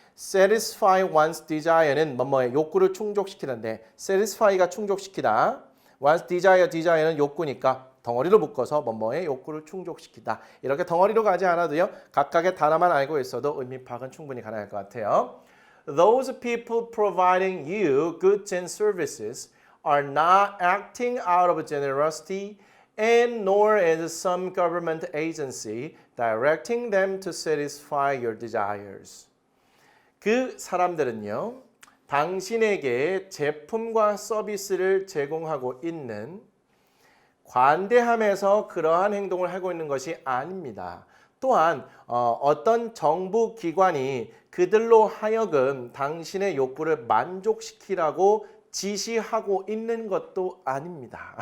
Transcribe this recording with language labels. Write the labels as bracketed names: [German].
[Korean] satisfy one's desire는 뭐뭐의 욕구를 충족시키는데 satisfy가 충족시키다. one's desire는 욕구니까 덩어리로 묶어서 뭐뭐의 욕구를 충족시키다. 이렇게 덩어리로 가지 않아도요. 각각의 단어만 알고 있어도 의미 파악은 충분히 가능할 것 같아요. [English] Those people providing you goods and services are not acting out of generosity and nor is some government agency directing them to satisfy your desires. [Korean] 그 사람들은요. 당신에게 제품과 서비스를 제공하고 있는 관대함에서 그러한 행동을 하고 있는 것이 아닙니다. 또한 어떤 정부 기관이 그들로 하여금 당신의 욕구를 만족시키라고 지시하고 있는 것도 아닙니다.